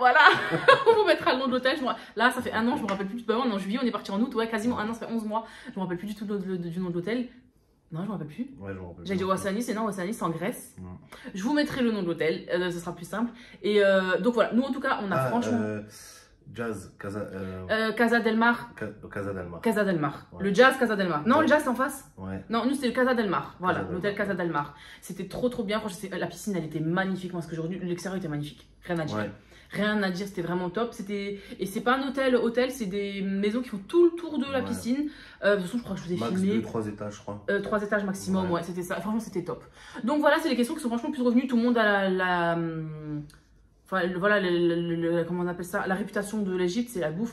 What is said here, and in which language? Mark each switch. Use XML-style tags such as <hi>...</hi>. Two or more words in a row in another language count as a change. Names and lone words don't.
<fr>Voilà, on vous mettra le nom de l'hôtel. Là, ça fait un an, je me rappelle plus du tout. En juillet, on est parti en août, ouais, quasiment un an, ça fait 11 mois. Je me rappelle plus du tout du nom de l'hôtel. Non, je me rappelle plus. Ouais, je me rappelle. J'ai dit Ouassanis, et non, Ouassanis, c'est en Grèce. Mm. Je vous mettrai le nom de l'hôtel, ce sera plus simple. Et donc voilà, nous en tout cas, on a franchement. Jazz, Casa Casa del Mar. Casa del Mar. Casa del Mar. Ouais. Le Jazz Casa del Mar. Non, Ouais. le Jazz c'est en face. Ouais. Non, nous c'était le Casa del Mar. Voilà, Casa del l'hôtel Mar. Casa del Mar. C'était trop bien. Franchement, la piscine elle était magnifique. Parce qu'aujourd'hui, l'extérieur était magnifique. Rien à dire. Ouais. Rien à dire, c'était vraiment top. Et c'est pas un hôtel, c'est des maisons qui font tout le tour de la Ouais. piscine. De toute façon, je crois que je vous ai Max filmé. 2-3 étages, je crois. 3 étages maximum, Ouais. ouais, c'était ça. Franchement, c'était top. Donc voilà, c'est les questions qui sont franchement plus revenues. Tout le monde a enfin, voilà, comment on appelle ça, la réputation de l'Égypte, c'est la bouffe.</fr>